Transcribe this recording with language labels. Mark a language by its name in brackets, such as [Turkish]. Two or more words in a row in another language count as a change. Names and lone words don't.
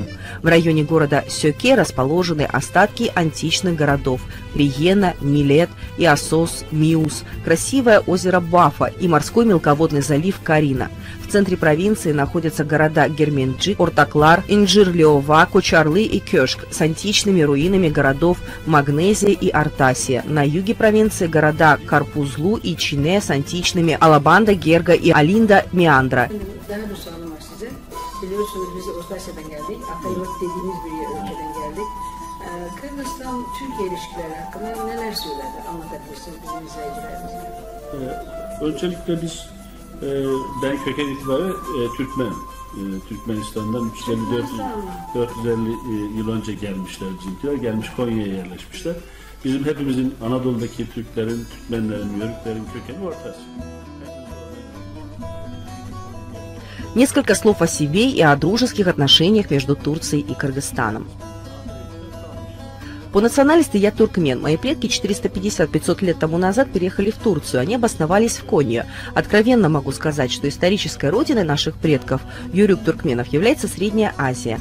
[Russian] В районе города Сёке расположены остатки античных городов Приена, Милет, Иосос, Миус, красивое озеро Бафа и морской мелководный залив Карина. В центре провинции находятся города Герменджик, Ортаклар, Инжир-Леова, Кочарлы и Кёшк с античными руинами городов Магнезия и Артасия. На юге провинции города Карпузлу и Чине с античными Алабанда, Герга и Алинда, Меандра. [Turkish] Biliyorsunuz biz Ortasya'dan geldik. Akayurt dediğimiz bir ülkeden geldik. Kırgızistan-Türkiye ilişkileri hakkında neler söylerdi? Anlatabilirsiniz bizim izleyicilerimize. Öncelikle biz, ben köken itibariyle Türkmenim. Türkmenistan'dan 450 yıl önce gelmişler bizimkiler. Gelmiş Konya'ya yerleşmişler. Bizim hepimizin Anadolu'daki Türklerin, Türkmenlerin, Yörüklerin kökeni Ortasya. [Russian] Несколько слов о себе и о дружеских отношениях между Турцией и Кыргызстаном. По национальности я туркмен. Мои предки 450-500 лет тому назад переехали в Турцию. Они обосновались в Конье. Откровенно могу сказать, что исторической родиной наших предков, юрюк туркменов, является Средняя Азия.